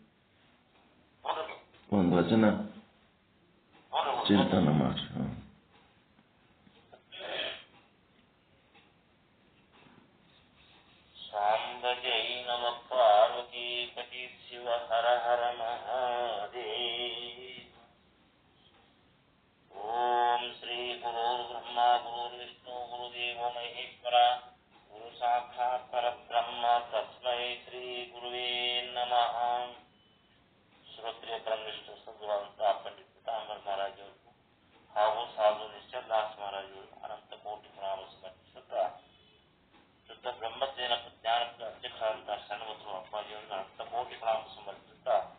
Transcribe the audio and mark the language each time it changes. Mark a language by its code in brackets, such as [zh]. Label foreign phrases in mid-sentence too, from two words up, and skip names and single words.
[kn] ಒಂದು ವಚನ ಚಿಂತನ ಮಾಡಿ. [sa] ಸಾಂಬ ಜೈ ನಮ ಪಾರ್ವತಿ ಪತಿ ಶಿವ ಹರ ಹರ ಮಹಾದೇವ. ಓಂ ಶ್ರೀ ಗುರುರ್ ಬ್ರಹ್ಮ ಗುರುರ್ ವಿಷ್ಣು ಗುರುದೇವೋ ಮಹೇಶ್ವರ ಗುರು ಸಾಕ್ಷಾತ್ ಪರಬ್ರಹ್ಮ ತಸ್ಮೈ ಶ್ರೀ ಗುರುವೇ ನಮಃ. [kn] ಶ್ರೋತ್ರಿಯ ಪರಮನಿಷ್ಠ ಸದ್ಭಾವಂತ ಪಂಡಿತ ಪೀತಾಂಬರ ಮಹಾರಾಜ್ ಅವರು ಹಾಗೂ ಸಾಧು ನಿಶ್ಚಲ್ ದಾಸ್ ಮಹಾರಾಜ್ ಅವರು ಅನಂತ ಕೋಟಿ ಪ್ರಣಾಮ ಸಮರ್ಪಿಸುತ್ತಾ ಶುದ್ಧ ಬ್ರಹ್ಮಜ್ಞಾನ ಜ್ಞಾನದ ಅಧ್ಯಕ್ಷರಾದಂತಹ ಶರಣಬಸವ ಅಪ್ಪಾಜಿಯವರಿಗೆ ಅನಂತ ಕೋಟಿ ಪ್ರಣಾಮ ಸಮರ್ಪಿಸುತ್ತಾ